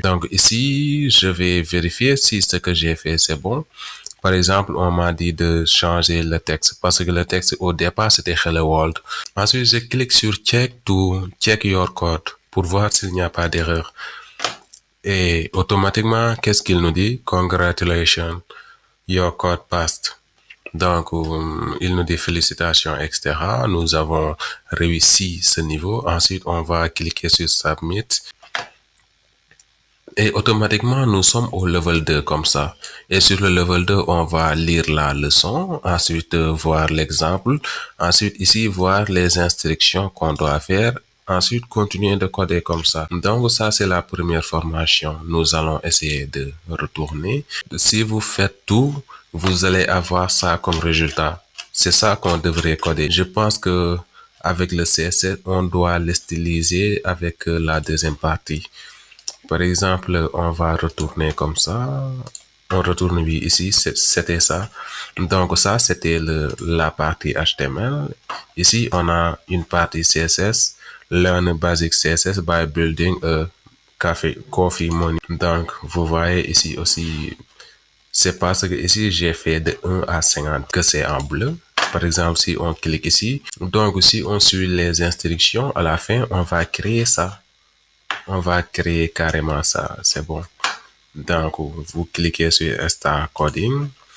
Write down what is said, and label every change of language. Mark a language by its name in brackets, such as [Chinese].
[French] Donc ici, je vais vérifier si ce que j'ai fait, c'est bon. Par exemple, on m'a dit de changer le texte parce que le texte au départ, c'était Hello World. Ensuite, je clique sur check your code pour voir s'il n'y a pas d'erreur. Et automatiquement, qu'est-ce qu'il nous dit? [English] Congratulations, your code passed. [French] Donc, il nous dit félicitations, etc. Nous avons réussi ce niveau. Ensuite, on va cliquer sur Submit. Et automatiquement, nous sommes au level 2 comme ça. Et sur le level 2, on va lire la leçon. Ensuite, voir l'exemple. Ensuite, ici, voir les instructions qu'on doit faire. Ensuite, continuer de coder comme ça. Donc, ça, c'est la première formation. Nous allons essayer de retourner. Si vous faites tout, vous allez avoir ça comme résultat. C'est ça qu'on devrait coder. Je pense que avec le CSS, on doit le styliser avec la deuxième partie. Par exemple, on va retourner comme ça. On retourne oui, ici, c'était ça. Donc ça, c'était la partie HTML. Ici, on a une partie CSS. [English] Learn basic CSS by building a coffee money. [French] Donc, vous voyez ici aussi, c'est parce que ici, j'ai fait de 1 à 50 que c'est en bleu. Par exemple, si on clique ici, donc si on suit les instructions, à la fin, on va créer ça. On va créer carrément ça, c'est bon. Donc, vous cliquez sur Start Coding.